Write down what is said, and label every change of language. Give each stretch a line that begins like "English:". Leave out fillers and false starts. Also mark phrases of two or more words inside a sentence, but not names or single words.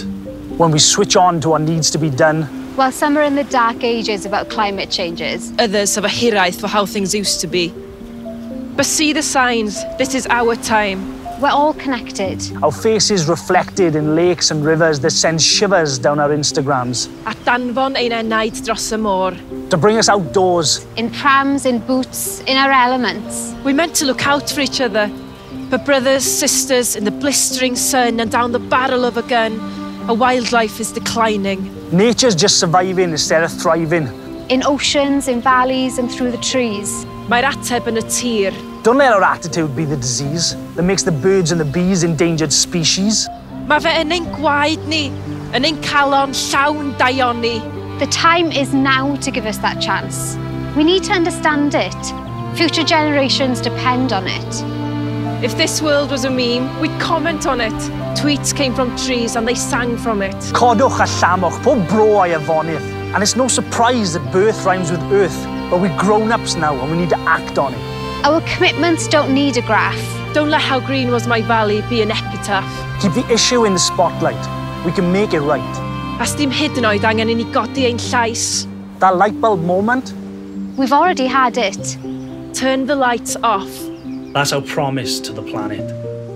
English: When we switch on to what needs to be done. While some are in the dark ages about climate changes, others have a hiraeth for how things used to be. But see the signs, this is our time. we're all connected. Our faces reflected in lakes and rivers that send shivers down our Instagrams.
Welsh: A danfon ein enaid dros y môr.
English: To bring us outdoors. In prams, in boots, in our elements. We're meant to look out for each other. For brothers, sisters, in the blistering sun and down the barrel of a gun, a wildlife is declining. Nature's just surviving instead of thriving. In oceans, in valleys, and through the trees.
Welsh: Mae'r ateb yn y tir.
English: Don't let our attitude be the disease that makes the birds and the bees endangered species.
Welsh: Mae fe yn ein gwaed ni, yn ein calon llawn daioni.
English: The time is now to give us that chance. We need to understand it. Future generations depend on it. If this world was a meme, we'd comment on it. Tweets came from trees and they sang from it.
Welsh: Codwch a llamwch, pob bro a'i afonydd.
English: And it's no surprise that birth rhymes with earth, but we're grown-ups now and we need to act on it. Our commitments don't need a graph. Don't let how green was my valley be an epitaph. Keep the issue in the spotlight. We can make it right.
Welsh: As dim hyd yn oed angen i ni godi ein llais.
English: That light bulb moment? We've already had it. Turn the lights off. That's our promise to the planet.